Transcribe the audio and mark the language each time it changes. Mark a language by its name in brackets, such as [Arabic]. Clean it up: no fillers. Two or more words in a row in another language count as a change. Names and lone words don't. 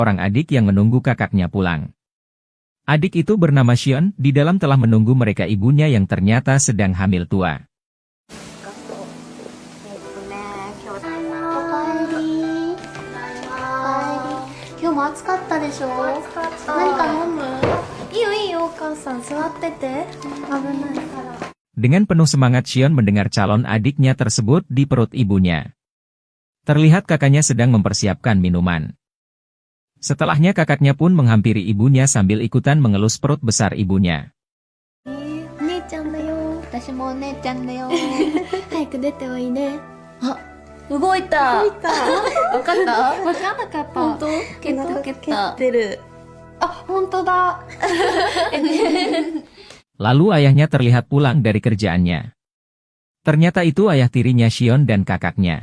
[Indonesian] orang adik yang menunggu kakaknya pulang. Adik itu bernama Shion, di dalam telah menunggu mereka ibunya yang ternyata sedang hamil tua. [Japanese] 今日も暑かったでしょ。暑かった。何か飲む？いいよいいよ、お母さん座ってて。危ないから。 [Indonesian] Dengan penuh semangat Shion mendengar calon adiknya tersebut di perut ibunya. Terlihat kakaknya sedang mempersiapkan minuman. Setelahnya kakaknya pun menghampiri ibunya sambil ikutan mengelus perut besar ibunya. [Japanese] お姉ちゃんだよ。私もお姉ちゃんだよ。早く出ておいで。あ、動いた。わかった？わかんなかった。本当？蹴ってる。あ、本当だ。 [Indonesian] Lalu ayahnya terlihat pulang dari kerjaannya. Ternyata itu ayah tirinya Shion dan kakaknya.